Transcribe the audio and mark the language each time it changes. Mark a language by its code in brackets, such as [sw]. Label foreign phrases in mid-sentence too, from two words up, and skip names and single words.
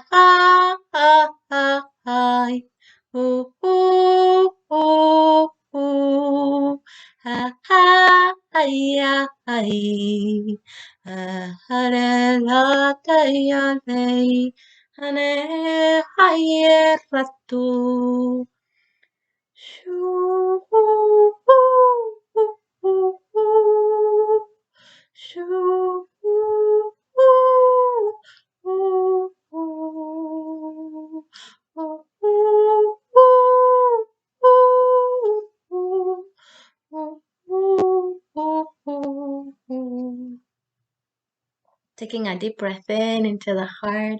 [en] ah ah ah ah ooh ooh ooh ooh ha ha ya ai hare la te ya nei hane haye ratu shoo shoo Taking a deep breath in into the heart.